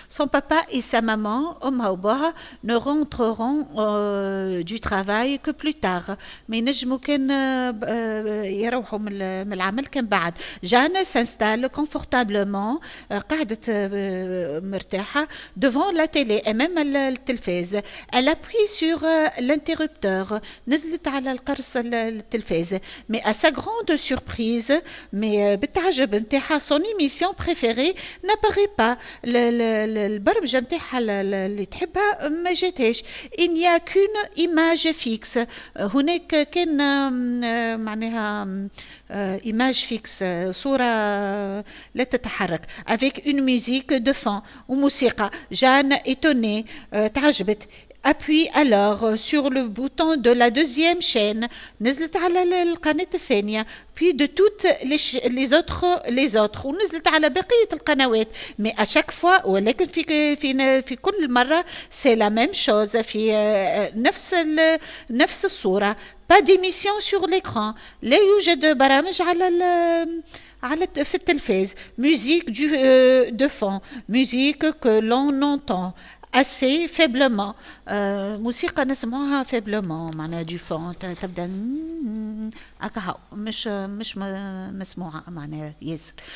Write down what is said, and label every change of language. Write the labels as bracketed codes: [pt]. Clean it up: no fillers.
[fr] son papa et sa maman [ar] أمها وباها [fr] ne rentreront du travail que plus tard. [ar] ما ينجموا كان يروحوا من العمل كان بعد. [fr] جان s'installe confortablement [ar] قعدت مرتاحة [fr] devant la télé [ar] أمام التلفاز. [fr] elle appuie sur l'interrupteur [ar] نزلت على القرص التلفاز. [fr] mais à sa grande surprise mais [ar] بالتعجب نتاعها [fr] son émission préférée n'apparaît pas. [ar] البرمجة نتاعها اللي تحبها ما جاتهاش. [fr] il n'y a qu'une image fixe. [ar] هناك كان معناها [fr] image fixe [ar] صورة لا تتحرك [fr] avec une musique de fond [ar] وموسيقى. [fr] جان étonnée [ar] تعجبت. [fr] appuie alors sur le bouton de la deuxième chaîne [ar] نزلت على القناة الثانية [fr] puis de toutes les autres [ar] ونزلت على بقية القنوات. [fr] mais à chaque fois [ar] ولكن في كل مرة [fr] c'est la même chose [ar] في نفس الصورة. [fr] pas d'émission sur l'écran [ar] لا يوجد برامج على في التلفاز. [fr] musique de fond musique que l'on entend assez faiblement. [ar] موسيقى نسمعها faiblement معناها [fr] du fond [ar] تبدا هكا مش مسموعة معناها ياسر.